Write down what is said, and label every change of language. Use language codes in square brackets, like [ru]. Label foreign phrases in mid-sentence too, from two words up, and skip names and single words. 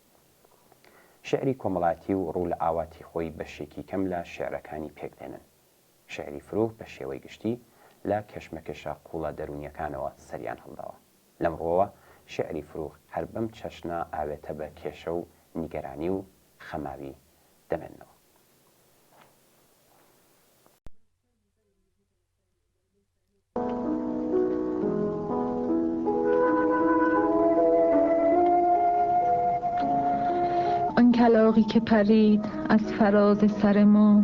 [ckb] شعری کۆمەڵاتی و ڕوو لە ئاواتی خۆی بەشێکی کەم لە شێعرەکانی پێکدێنن. شعری فرۆغ بە شێوەی گشتی لە کەشمەکێشە قوڵە دەرونیەکانەوە سەریان هەڵداوە. لەمڕۆوە شعری فرۆغ هەر بەم چەشنە ئاوێتە بە کێشە و نیگەرانی و خەماوی دەمێنەوە. [fa] آن کلاغی که پرید از فراز سر ما